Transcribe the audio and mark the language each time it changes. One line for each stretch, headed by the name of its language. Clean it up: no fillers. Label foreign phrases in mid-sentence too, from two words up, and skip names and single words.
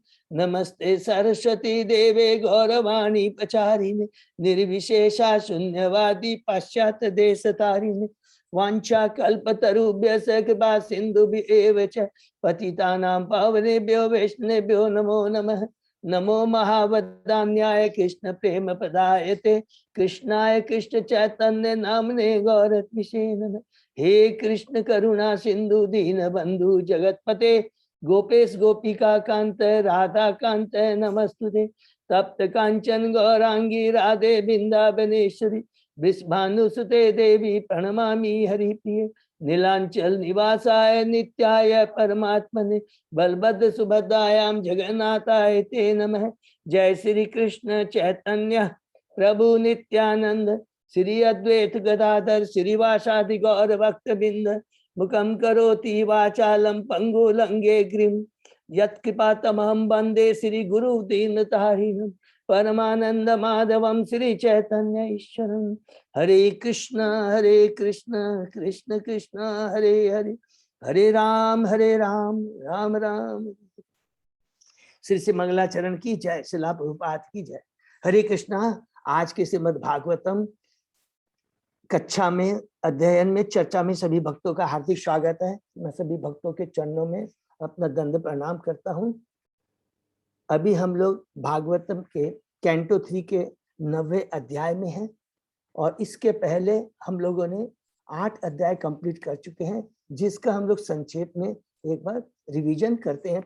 Sanskrit: नमस्ते सरस्वती देवे गौरवाणी प्रचारिणे निर्विशेषा शून्यवादी पाश्चात्य देश तारिणे वांछा कल्पतरुभ्यश्च कृपा सिन्धुभ्येव च पतितानां पावनेभ्यो वैष्णवेभ्यो नमो नमः। नमो महावदान्याय कृष्ण प्रेम प्रदायते कृष्णाय कृष्ण चैतन्य नामने गौरत्मिषे नमः। हे कृष्ण करुणा सिंधु दीन बंधु जगतपते गोपेश गोपिका कांत राधा कांत नमस्तुते। तप्त कांचन गौरांगी राधे वृंदावनेश्वरी वृषभानुसुते देवी प्रणमामि हरिप्रिये। नीलांचल निवासाय नित्याय परमात्मने बलभद्र सुभद्रायां जगन्नाथाय ते नमः। जय श्री कृष्ण चैतन्य प्रभु नित्यानंद श्री अद्वैत गदाधर श्रीवासादि गौर भक्त बिंद मुखम करोति वाचालम पंगु लंगे ग्रीम यत्कृपातमहं वंदे श्री गुरु दीनतारिणं परमानंद माधवम श्री चैतन्य ईश्वरं। हरे कृष्ण कृष्ण कृष्ण हरे हरे हरे राम राम राम।
Hindi: श्री श्री मंगलाचरण की जय, श्रीला प्रभुपाद की जय।
Sanskrit: हरे कृष्णा।
Hindi: आज के श्रीमद् भागवतम कक्षा में अध्ययन में चर्चा में सभी भक्तों का हार्दिक स्वागत है। मैं सभी भक्तों के चरणों में अपना दंड प्रणाम करता हूँ। अभी हम लोग भागवतम के कैंटो 3 के 9वें अध्याय में हैं और इसके पहले हम लोगों ने 8 अध्याय कंप्लीट कर चुके हैं, जिसका हम लोग संक्षेप में एक बार रिवीजन करते हैं।